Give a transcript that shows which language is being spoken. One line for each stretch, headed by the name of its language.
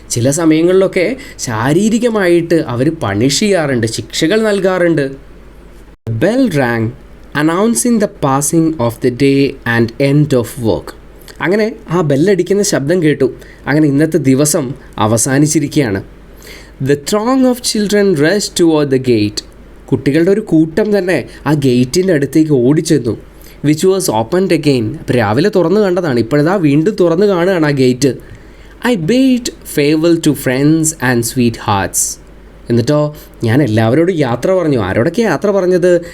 Malayalam: ചില സമയങ്ങളിലൊക്കെ ശാരീരികമായിട്ട് അവർ പണിഷ് ചെയ്യാറുണ്ട്, ശിക്ഷകൾ നൽകാറുണ്ട്.
English: Bell rang announcing the passing of the day and end of work.
Malayalam: അങ്ങനെ ആ ബെല്ലടിക്കുന്ന ശബ്ദം കേട്ടു. അങ്ങനെ ഇന്നത്തെ ദിവസം അവസാനിച്ചിരിക്കുകയാണ്.
English: The throng of children rushed toward the gate.
Malayalam: കുട്ടികളുടെ ഒരു കൂട്ടം തന്നെ ആ ഗേറ്റിൻ്റെ അടുത്തേക്ക് ഓടിച്ചെന്നു.
English: Which was opened again.
Malayalam: അപ്പോൾ രാവിലെ തുറന്നു കണ്ടതാണ്, ഇപ്പോഴതാ വീണ്ടും തുറന്നു കാണുകയാണ് ആ gate.
English: I bade farewell to friends and sweethearts.
Malayalam: എന്നിട്ടോ ഞാൻ എല്ലാവരോടും യാത്ര പറഞ്ഞു. ആരോടൊക്കെ യാത്ര പറഞ്ഞത്?